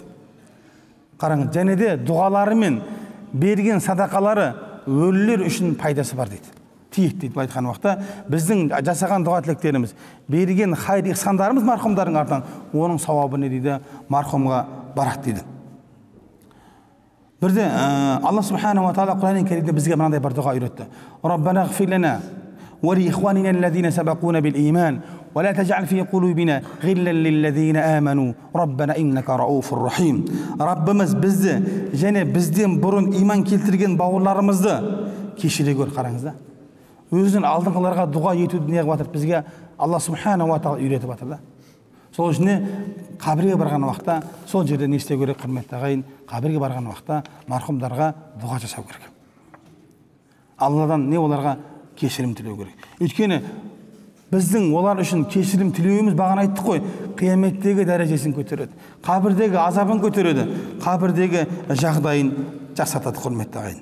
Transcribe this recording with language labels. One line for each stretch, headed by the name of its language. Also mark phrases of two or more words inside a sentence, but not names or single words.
Kazakh: Қараңыз, және де дұғалары мен берген садақалары өлілер үшін пайдасы бар дейді. Тиет дейді айтқан уақытта, біздің жасаған дұға тілектеріміз, берген хайыр ихсандарымыз марқұмдардың артынан, оның сауабы не дейді, марқұмға барады дейді. Бірде Алла
Arabic: سبحانه وتعالى
Kazakh: Құран кәрімде бізге мынандай бір дұға үйретті.
Arabic: ربنا اغفر لنا ولإخواننا الذين سبقونا بالإيمان ولا تجعل في قلوبنا غلا للذين آمنوا ربنا إنك رءوف رحيم.
Kazakh: Раббымыз бізді және бізден бұрын иман келтірген бауырларымызды кешіре көр. Қараңыз да. Өзінің алдыңғыларға дұға етуді не қылып жатыр? Бізге Алла
Arabic: سبحانه وتعالى
Kazakh: үйретіп жатыр да. Сол үшін қабірге барған уақытта сол жерде не істеу керек, құрметті ағайын? Қабірге барған уақытта марқұмдарға дұға жасау керек. Алладан не оларға кешірім тілеу керек. Өйткені біздің олар үшін кешірім тілеуіміз бағана айттық қой, қияметтегі дәрежесін көтереді, қабірдегі азабын көтереді, қабірдегі жағдайын жақсартады, құрметті ағайын.